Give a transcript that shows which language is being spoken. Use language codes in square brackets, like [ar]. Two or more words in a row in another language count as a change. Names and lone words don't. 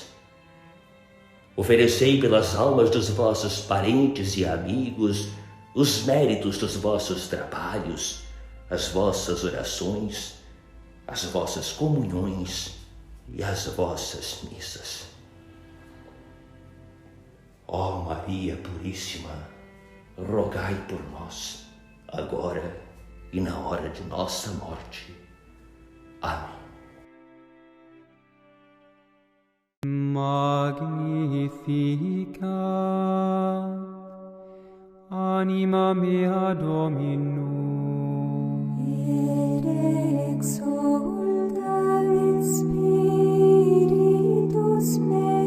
[pt] Oferecei pelas almas dos vossos parentes e amigos os méritos dos vossos trabalhos, as vossas orações, as vossas comunhões e as vossas missas. Ó Maria Puríssima, rogai por nós, agora e na hora de nossa morte. Amém. [la] Magnificat anima mea Dominum, et exulta in spiritus meum,